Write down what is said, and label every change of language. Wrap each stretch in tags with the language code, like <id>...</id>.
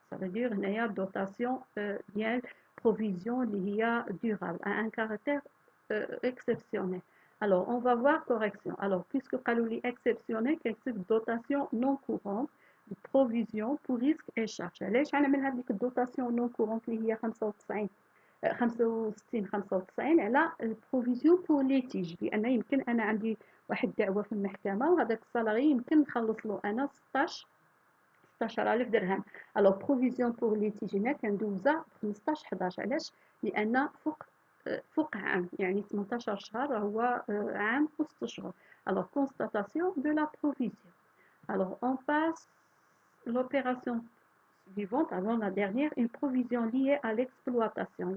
<fr>ça veut dire</fr> <ar>هنايا دوتاسيون ديال</ar> <fr>provision</fr> <ar>اللي هي</ar> <fr>durable à un caractère exceptionnel. Alors, on va voir correction. Alors, puisque قالوا exceptionnel, كنكتب dotation non courante de provision pour risque et charge.</fr> <ar>علاش غنعمل هذيك الدوتاسيون non courante اللي هي 95 65 على البروفيزيون بور ليتيج؟ لان يمكن انا عندي واحد الدعوه في المحكمه وهذاك السالاري يمكن نخلص له انا 16000 درهم. الو بروفيزيون بور ليتيج هنا كندوزها 15 11. علاش؟ لان فوق عام، يعني 18 شهر هو عام و6 شهور.</ar> <fr>الو constatation de la provision. Alors on passe l'opération suivante avant la dernière, une provision liée à l'exploitation.</fr>